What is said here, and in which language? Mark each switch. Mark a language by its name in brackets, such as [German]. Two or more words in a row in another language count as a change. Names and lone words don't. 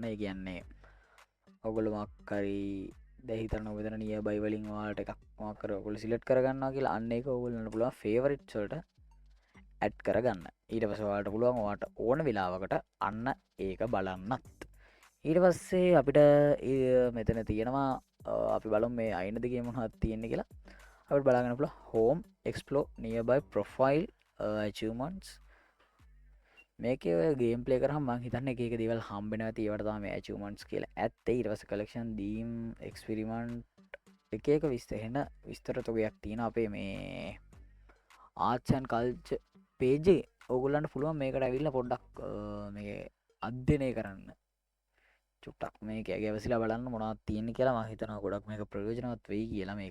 [Sinhala] ඒ කියන්නේ ඔයගොල්ලෝ මොකක්කරි දැහිතරන මෙතන නිය බයි වලින් ඔයාලට එකක් මොකක් කර ඔයගොල්ලෝ සිලෙක්ට් කරගන්නවා කියලා අන්න ඒක ඔයගොල්ලන්ට පුළුවන් ෆේවරිට්ස් වලට ඇඩ් කරගන්න. ඊට පස්සේ ඔයාලට පුළුවන් ඔයාලට ඕන වෙලාවකට අන්න ඒක බලන්නත්. ඊට පස්සේ අපිට මෙතන තියෙනවා අපි බලමු මේ අයිනද ගේම් මොනවද තියෙන්නේ කියලා. අපිට බලාගන්න පුළුවන් [English] home explore nearby profile achievements. [Sinhala] මේකේ ඔය [English] game play [Sinhala] කරාම මම හිතන්නේ එක එක දේවල් හම්බෙනවා. ඒවට තමයි මේ achievements කියලා ඇත්තේ. ඊට පස්සේ [English] collection theme experiment [Sinhala] එක එක විස්තර තොගයක් තියෙනවා අපේ මේ [English] arts and culture page [Sinhala] එකේ. ඕගොල්ලන්ට පුළුවන් මේකට ඇවිල්ලා පොඩ්ඩක් මේ අධ්‍යයනය කරන්න. චුට්ටක් මේක ගැවසිලා බලන්න මොනවද තියෙන්නේ කියලා මම හිතනවා ගොඩක් මේක ප්‍රයෝජනවත් වෙයි කියලා මේක.